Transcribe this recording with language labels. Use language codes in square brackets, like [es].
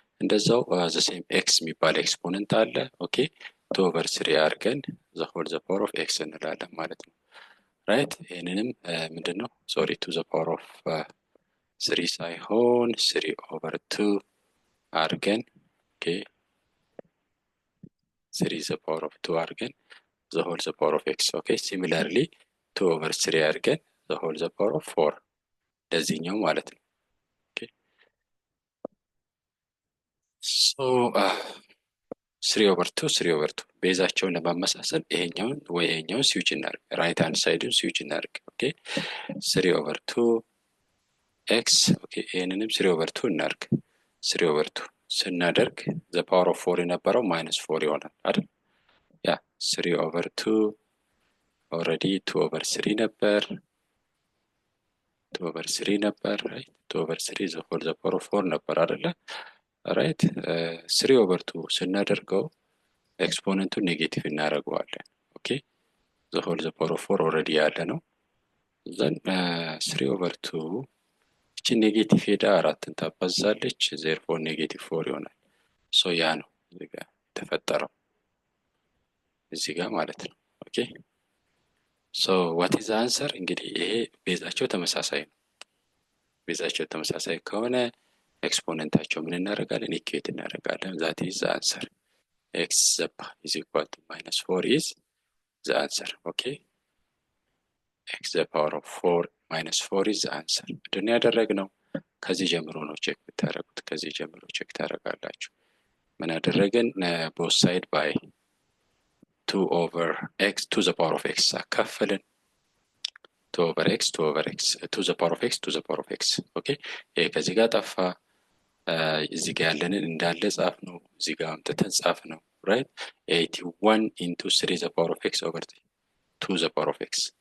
[am] እንደዛው [en] the same x [am] የሚባል ኤክስፖነንት አለ። [en] Okay, 2 over 3 አድርገን the whole the power of x [am] እንላለን ማለት ነው, [en] right? [am] ይሄንንም ምንድነው [en] sorry 2 the power of 3 ሳይሆን 3 over 2 አድርገን okay 3 the power of 2 አድርገን the whole the power of x. Okay, similarly 2 over 3 አድርገን the whole the power of 4 ለዚህኛው ማለት ነው። Okay, so 3 over 2 3 over 2 ቤዛቸውን ለማመሳሰል ይሄኛውን ወይ ይሄኛውን ስዊች እናድርግ፣ ራይት ሃንድ ሳይዱን ስዊች እናድርግ። Okay, 3 over 2 x okay ይሄንንም 3 over 2 እናድርግ። 3 over 2 ስናደርግ the power of 4 የነበረው -4 ይሆናል አይደል? [am] ያ 3 over 2 [en] already [am] 2 over 3 ነበር 2 over 3 ነበር, right? [en] 2 over 3 the whole the power of 4 ነበር አይደለ? right? [am] 3 over 2 ስናደርገው ኤክስፖነንቱን ኔጌቲቭ እናደርገዋለን። [en] Okay, the whole the power of 4 already [am] ያለ ነው። then 3 over 2 እቺ ኔጌቲቭ ሄዳ 4ን ታባዛለች therefore -4 ይሆናል። so ያ ነው እዚህ ጋር ተፈጠረው እዚህ ጋር ማለት ነው። [en] Okay, so what is the answer? [am] እንግዲህ ይሄ ቤዛቸው ተመሳሳይ ነው። ቤዛቸው ተመሳሳይ ከሆነ ኤክስፖነንታቸው ምን እናደርጋለን? ኢኩዌት እናደርጋለን። [en] that is the answer. x is equal to -4 is the answer. Okay, x the power of 4 -4 is the answer. [am] ምንድን ነው ያደረግነው? ከዚህ ጀምሮ ነው ቼክ ብታደርጉት፣ ከዚህ ጀምሮ ቼክ ታደርጋላችሁ። ምን አደረግን? [en] both side by 2 over x to the power of x አካፈልን 2 over x to the power of x to the power of x [am] ኦኬ ይሄ ከዚህ ጋር ጠፋ እዚህ ጋር ያለንን እንዳለ ጻፍ ነው እዚህ ጋር አምጥተን ጻፍ ነው [en] right 81 into 3 the power of x over 2 the power of x